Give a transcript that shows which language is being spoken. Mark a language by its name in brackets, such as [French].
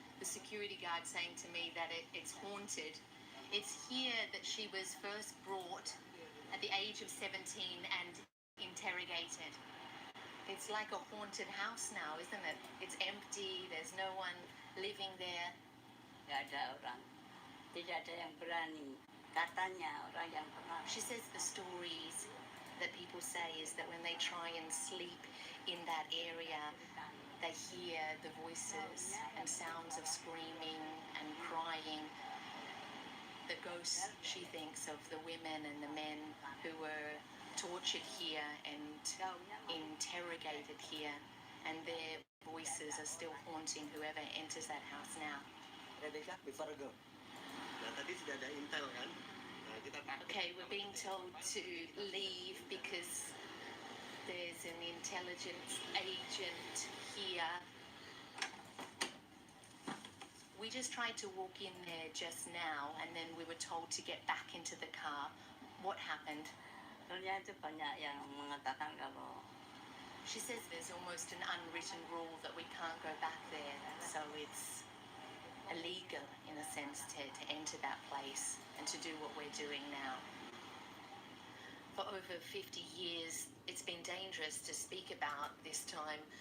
[English] The security guard saying to me that it's haunted. It's here that she was first brought at the age of 17 and interrogated. It's like a haunted house now, isn't it? It's empty, there's no one living there. [Indonesian] Tidak ada orang, tidak ada yang berani. Katanya orang yang pernah. [English] She says the stories that people say is that when they try and sleep in that area, they hear the voices and sounds of screaming and crying. The ghosts, she thinks, of the women and the men who were tortured here and interrogated here, and their voices are still haunting whoever enters that house now. Okay, we're being told to leave because there's an intelligence agent here. We just tried to walk in there just now, and then we were told to get back into the car. What happened? [Indonesian] Sebenarnya itu banyak yang mengatakan kalau. [English] She says there's almost an unwritten rule that we can't go back there, so it's illegal in a sense to enter that place and to do what we're doing now. For over 50 years, it's been dangerous to speak about this time.